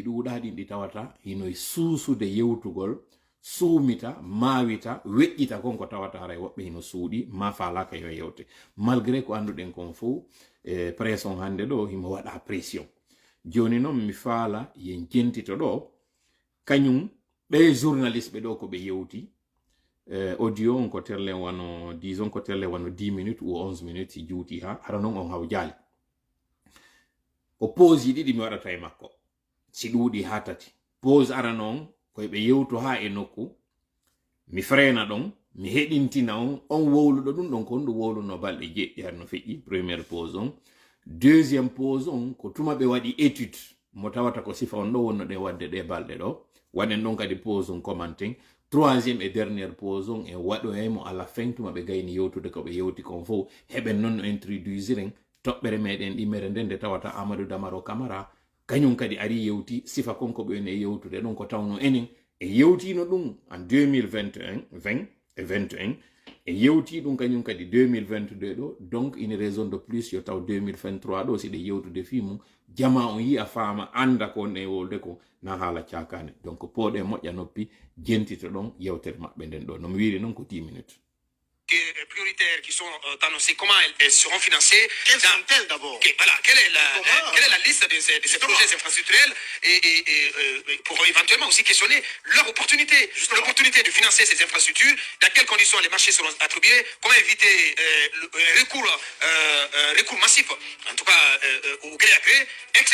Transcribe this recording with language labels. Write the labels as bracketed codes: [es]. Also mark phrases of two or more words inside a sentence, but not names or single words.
[ff] ɗuuɗa ɗin ɗi tawata hinoye suusude yewtugol suumita mawita weƴƴita konko tawata haray woɓɓe hino suuɗi ma falaka yo yewte malgré ko anduɗen kon fo pression hande ɗo himo waɗa pression joni noon mi faala yen jentito ɗo kañum ɓe journaliste ɓe ɗo ko ɓe yewti audio on ko terle wano disons ko terle wano [fr] 10 minutes ou 11 minutes [ff] si juuti ha hara noon on haw jaali ko pause yi ɗiɗi mi waɗata e makko si ɗuuɗi ha tati pause ara noon koye ɓe yewto ha e nokku mi frena ɗon mi heɗintina on wowluɗo ɗum ɗon ko on ɗum wowluno balɗe jeɗɗi har no feƴƴi [fr] première pause [ff] on [fr] deuxième pause [ff] on ko tuma ɓe waɗi étude mo tawata ko sifa on ɗo wonno ɗe wadde ɗe balɗe ɗo waɗen ɗon kadi pause on commenting [fr] troisième et dernière pause [ff] on e waɗoyemo [fr] à la fin [ff] tuma ɓe gayni yewtude ko ɓe yewti kon fof heɓen noon no introduisiren toɓɓere meɗen ɗimmere nden nde tawata Amadou Damaro Camara kañum kadi ari yewti sifa konko ɓe e yewtude ɗon ko tawno enen e yewtino ɗum en 2021 20 et 21 e yewti ɗum kañum kadi 2022 ɗo [fr] donc une raison de plus [ff] yo taw 2023 ɗo siɗe yewtude fi mum jama on yi'a faama anda ko ne wolde ko na haala cakane donc pooɗe moƴƴa noppi jentito ɗon yewtere maɓɓe nden ɗo no mi wiiri noon ko 10 minutes [fr] prioritaires qui sont annoncées, comment elles seront financées? Quelles sont-elles d'abord? Voilà, quelle est la liste de ces projets infrastructurels et pour éventuellement aussi questionner leur opportunité, l'opportunité de financer ces infrastructures, dans quelles conditions les marchés seront attribués, comment éviter le recours massif, en tout cas au gré à gré, etc.